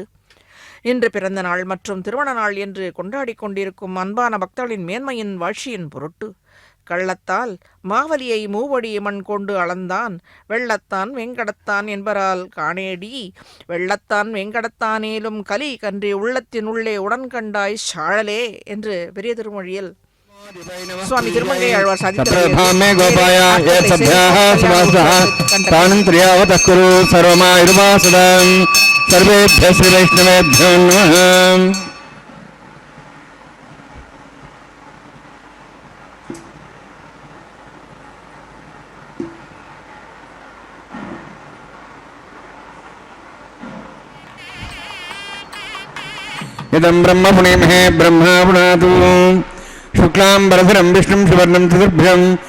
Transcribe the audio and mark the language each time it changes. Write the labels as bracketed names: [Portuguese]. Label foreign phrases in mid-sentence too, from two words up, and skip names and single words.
[Tamil] இன்று பிறந்த நாள் மற்றும் திருமண நாள் என்று கொண்டாடி கொண்டிருக்கும் அன்பான பக்தர்களின் மேன்மையின் வாழ்ச்சியின் பொருட்டு கள்ளத்தால் மாவலியை மூவடி மண் கொண்டு அளந்தான் வெள்ளத்தான் வெங்கடத்தான் என்பரால் காணேடி வெள்ளத்தான் வெங்கடத்தானேலும் கலி கன்றி உள்ளத்தின் உள்ளே உடன் கண்டாய் சாழலே என்று பெரிய திருமொழியில் சுவாமி திருமங்கை ஆழ்வார் [Sanskrit] सर्वेभ्यः श्री वैष्णवेभ्यो नमः. इदं ब्रह्म पुणेमहे ब्रह्मा पुनातु शुक्लां वरधरं विष्णुं सुवर्णं चतुर्भुजं